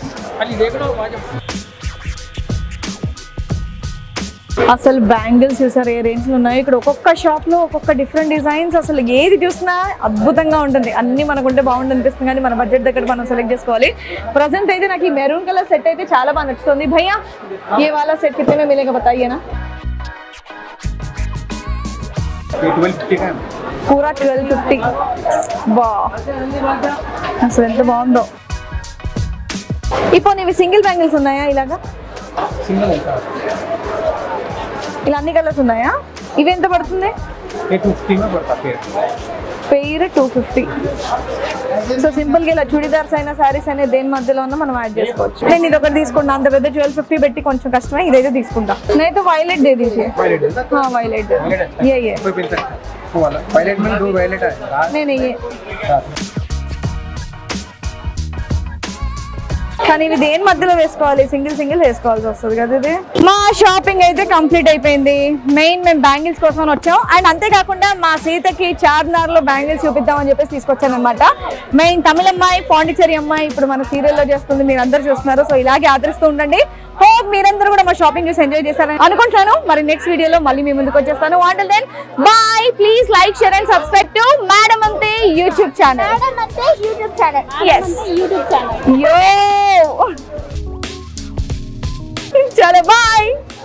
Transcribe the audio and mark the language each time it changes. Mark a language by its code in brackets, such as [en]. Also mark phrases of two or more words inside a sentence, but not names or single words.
[te] అసలు బ్యాంగిల్స్ చూసారు ఏ రేంజ్ లో ఉన్నాయి. ఇక్కడ ఒక్కొక్క షాప్ లో ఒక్కొక్క [en] different designs. [te] అసలు ఏది చూసినా అద్భుతంగా ఉంటుంది. అన్ని మనకుంటే బాగుంటుంది అనిపిస్తుంది, కానీ మన బడ్జెట్ దగ్గర మనం సెలెక్ట్ చేసుకోవాలి. ప్రజెంట్ అయితే నాకు ఈ [en] maroon color [te] సెట్ అయితే చాలా బాగా నచ్చుతుంది. [hi] భయ్యా ये वाला सेट कितने में मिलेगा बताइए ना? पूरा 1250. [te] బా అసలు ఎంత బాగుందో. ఇప్పుడు ఇవి సింగిల్ బ్యాంగిల్స్ ఉన్నాయా ఇలాగా? ఇలా అన్ని కలర్స్ ఉన్నాయా? ఇవి ఎంత పడుతుంది? [hi] 250 में पड़ता है [te] పేరు 250. సో సింపుల్ గా ఇలా చుడిదార్స్ అయినా సారీస్ అయినా దేని మధ్యలో ఉన్నా మనం యాడ్ చేసుకోవచ్చు. నేను ఇది ఒకటి తీసుకుంటా, అంత పెద్ద 1250 పెట్టి కొంచెం కష్టమే. ఇదైతే తీసుకుంటా. నేనైతే వైలెట్ [hi] दे दीजिए. हाँ वायलेट ये कोई पिन सकता है वो वाला वायलेट में 2 वायलेट है नहीं ये. [te] కానీ ఇది దేని మధ్యలో వేసుకోవాలి? సింగిల్ సింగిల్ వేసుకోవాల్సి వస్తుంది కదా. ఇది మా షాపింగ్ అయితే కంప్లీట్ అయిపోయింది. మెయిన్ మేము బ్యాంగిల్స్ కోసం వచ్చాం. అండ్ అంతేకాకుండా మా సీతకి చార్మినార్ లో బ్యాంగిల్స్ చూపిద్దామని చెప్పేసి తీసుకొచ్చాను అనమాట. మెయిన్ తమిళ అమ్మాయి, పాండిచేరి అమ్మాయి ఇప్పుడు మన సీరియల్లో చేస్తుంది, మీరు అందరు చూస్తున్నారు. సో ఇలాగే ఆదరిస్తూ ఉండండి. హోప్ మీరందరూ కూడా మా షాపింగ్ చూసి ఎంజాయ్ చేస్తారని అనుకుంటున్నాను. మరి [en] next video [te] మళ్ళీ మీ ముందుకు వచ్చేస్తాను. [en] Until then, bye. Please like, share and subscribe to Madam Ante YouTube channel. Madam Ante YouTube channel. Yes. YouTube channel. Yo. Chalo, bye.